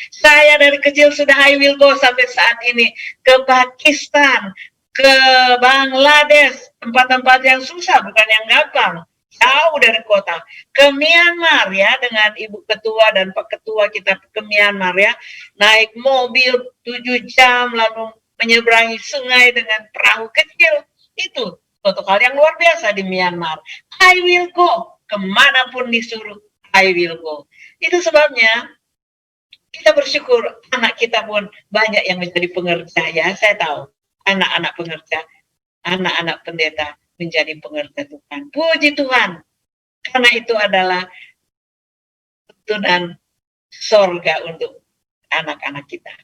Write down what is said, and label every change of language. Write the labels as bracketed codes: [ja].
[id] Saya dari kecil sudah [en] I will go [id] sampai saat ini ke Pakistan, ke Bangladesh, tempat-tempat yang susah, bukan yang gampang, jauh dari kota, ke Myanmar ya, dengan Ibu Ketua dan Pak Ketua kita ke Myanmar ya, naik mobil 7 jam lalu menyeberangi sungai dengan perahu kecil. Itu suatu hal yang luar biasa di Myanmar. [en] I will go, [id] kemanapun disuruh [en] I will go. [id] Itu sebabnya kita bersyukur anak kita pun banyak yang menjadi pengerja ya. Saya tahu anak-anak pengerja, anak-anak pendeta menjadi pengerja Tuhan. Puji Tuhan, karena itu adalah tuntunan sorga untuk anak-anak kita.